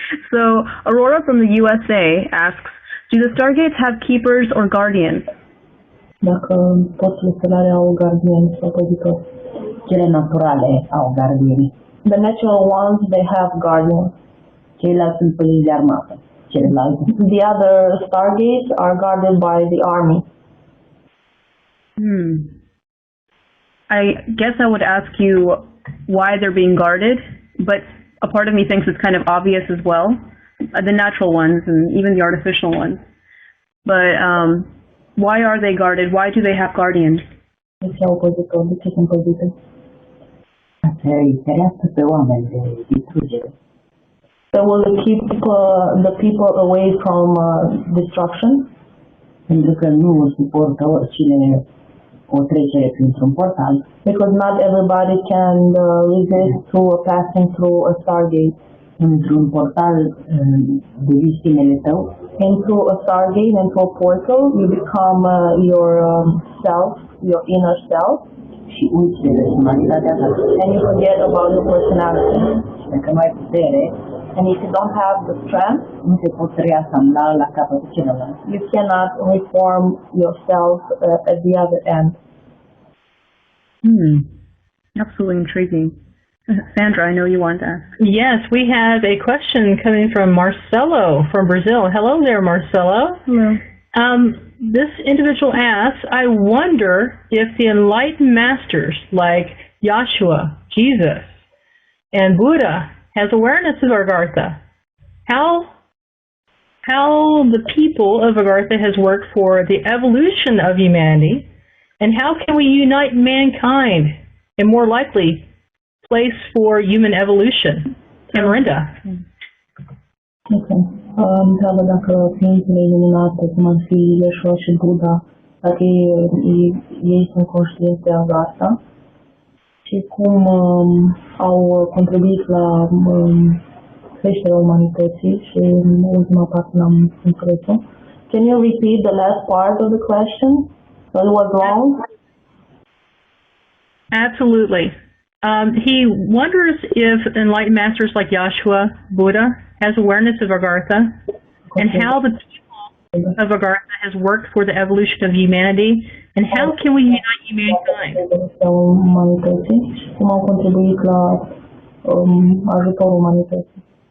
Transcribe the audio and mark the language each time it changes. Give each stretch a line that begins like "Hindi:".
English: So, Aurora from the USA asks, do the stargates have keepers or guardians?
Romanian: Dacă porțile stelare au gardieni sau păzitori. Cele naturale au gardieni.
English: The natural ones, they have guardians.
Romanian: Ceilalți sunt păziți de armată.
English: The other stargates are guarded by the army. I guess I would ask you why they're being guarded, but a part of me thinks it's kind of obvious as well. The natural ones and even the artificial ones. But why are they guarded? Why do they have guardians?
Romanian: De ce au păzitori? De ce sunt păzite? Îi ferească pe oameni de distrugere.
English: So will it keep the people away from destruction?
Romanian: Pentru că nu suportă oricine o trecere printr-un portal.
English: Because not everybody can resist to passing through a stargate.
Romanian: Într-un portal devii sinele tău.
English: Into a stargate, into a portal, you become your self, your inner self.
Romanian: Și uiți de personalitatea ta.
English: And you forget about your personality.
Romanian: Dacă nu ai putere,
English: and if you don't have the strength,
Romanian: nu te poți reasambla la capătul celălalt.
English: You cannot reform yourself at the other end. Absolutely intriguing. Sandra, I know you want to ask. Yes, we have a question coming from Marcelo from Brazil. Hello there, Marcelo. Hello. This individual asks, I wonder if the enlightened masters like Yeshua, Jesus, and Buddha has awareness of Agartha. How the people of Agartha has worked for the evolution of humanity, and how can we unite mankind and more likely place for human evolution? Tamarinda. Okay.
Romanian: Întreabă dacă ființele iluminate, cum ar fi Yeshua și Buddha, dacă ei sunt conștienți de Agartha și cum au contribuit la creșterea umanității și ultima parte n-am înțeles-o.
English: Can you repeat the last part of the question? What was wrong? Absolutely. He wonders if enlightened masters like Yeshua, Buddha, has awareness of Agartha, and how the people of Agartha has worked for the evolution of humanity, and how can we unite humankind?
Romanian: Umanității și cum au contribuit la ajutorul umanității.